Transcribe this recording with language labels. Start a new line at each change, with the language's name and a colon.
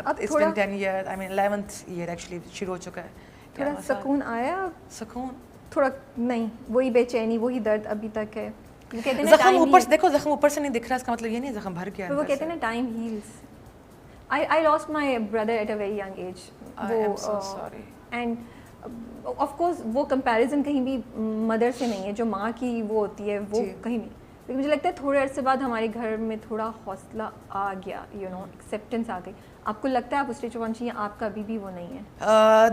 English: It's been 10 years, I mean 11th year actually
Urdu: شروع ہو چکا ہے. تھوڑا سکون آیا؟ سکون تھوڑا نہیں, وہی بے چینی وہی درد ابھی تک ہے. زخم اوپر سے دیکھو, زخم اوپر سے نہیں دکھ رہا, اس کا مطلب یہ نہیں زخم بھر گیا. وہ کہتے ہیں نا time heals.
English: I lost my brother at a very young age. I am so sorry. And of course
Urdu: وہ کمپیریزن کہیں بھی مدر سے نہیں ہے, جو ماں کی وہ ہوتی ہے وہ کہیں نہیں. لیکن مجھے لگتا ہے تھوڑے عرصے بعد ہمارے گھر میں تھوڑا حوصلہ آ گیا, ایکسیپٹنس آ گئی. آپ کو لگتا ہے آپ اس اسٹیج پہ پہنچی ہیں, آپ کا ابھی بھی وہ نہیں ہے